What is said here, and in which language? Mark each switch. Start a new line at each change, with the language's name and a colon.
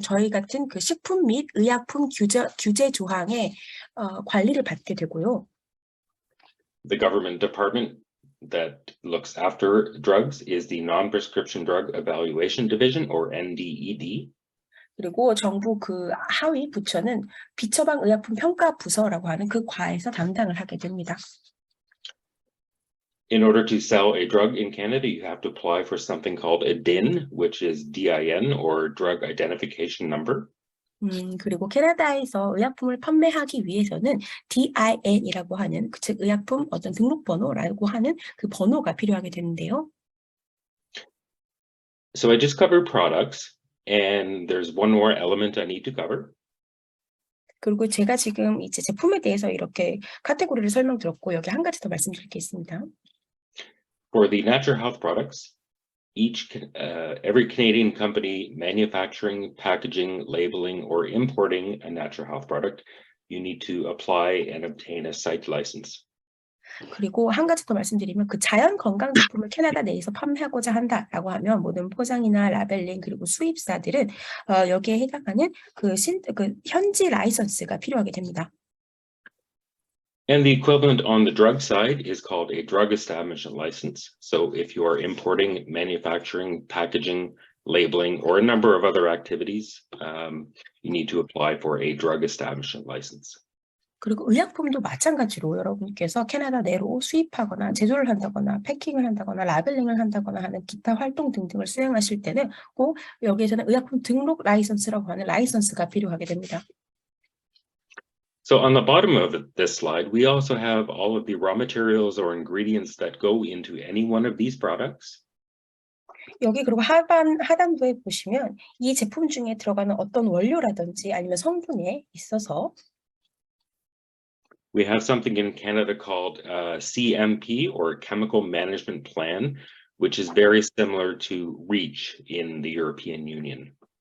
Korean: 저희 같은 그 식품 및 의약품 규제 조항에 관리를 받게 되고요.
English: The government department that looks after drugs is the Non-Prescription Drug Evaluation Division, or NDED.
Korean: 그리고 정부 그 하위 부처는 비처방 의약품 평가 부서라고 하는 그 과에서 담당을 하게 됩니다.
English: In order to sell a drug in Canada, you have to apply for something called a DIN, which is DIN, or Drug Identification Number.
Korean: 그리고 캐나다에서 의약품을 판매하기 위해서는 DIN이라고 하는, 즉 의약품 어떤 등록번호라고 하는 그 번호가 필요하게 되는데요.
English: So I just covered products, and there's one more element I need to cover.
Korean: 그리고 제가 지금 이제 제품에 대해서 이렇게 카테고리를 설명드렸고, 여기 한 가지 더 말씀드릴 게 있습니다.
English: For the natural health products, every Canadian company manufacturing, packaging, labeling, or importing a natural health product, you need to apply and obtain a site license.
Korean: 그리고 한 가지 더 말씀드리면 그 자연 건강 제품을 캐나다 내에서 판매하고자 한다라고 하면 모든 포장이나 라벨링 그리고 수입사들은 여기에 해당하는 그 현지 라이선스가 필요하게 됩니다.
English: And the equivalent on the drug side is called a drug establishment license. So if you are importing, manufacturing, packaging, labeling, or a number of other activities, you need to apply for a drug establishment license.
Korean: 그리고 의약품도 마찬가지로 여러분께서 캐나다 내로 수입하거나 제조를 한다거나 패킹을 한다거나 라벨링을 한다거나 하는 기타 활동 등등을 수행하실 때는 꼭 여기에서는 의약품 등록 라이선스라고 하는 라이선스가 필요하게 됩니다.
English: So on the bottom of this slide, we also have all of the raw materials or ingredients that go into any one of these products.
Korean: 여기 그리고 하단부에 보시면 이 제품 중에 들어가는 어떤 원료라든지 아니면 성분에 있어서
English: We have something in Canada called CMP or Chemical Management Plan, which is very similar to REACH in the European Union.